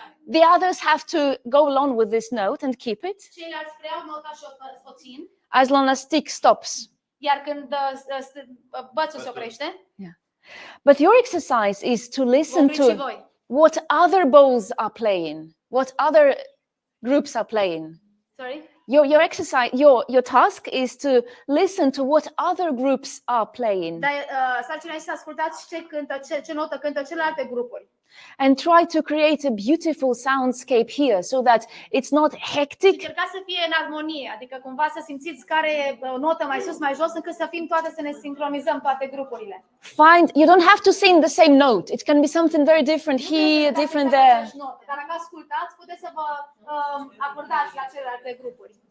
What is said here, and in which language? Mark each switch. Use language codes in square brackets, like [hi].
[en] The others have to go along with this note and keep it. [ro] Ceilalți preiau nota și o țin. [en] As long as stick stops. [ro] Iar când bățul se oprește. [en] Yeah. But your exercise is to listen to what other bowls are playing, what other groups are playing. Sorry? Your exercise, your task is to listen to what other groups are playing. [ro] Dar sarcina este să ascultați ce notă cântă celelalte grupuri. [en] And try to create a beautiful soundscape here so that it's not hectic. [ro] Încercați să fie în armonie, adică cumva să simțiți care e o notă mai sus, mai jos, încât să fim toate, să ne sincronizăm toate grupurile. [en] You don't have to sing the same note. It can be something very different here, different there. [ro] Dar dacă ascultați, puteți să vă acordați la celelalte grupuri.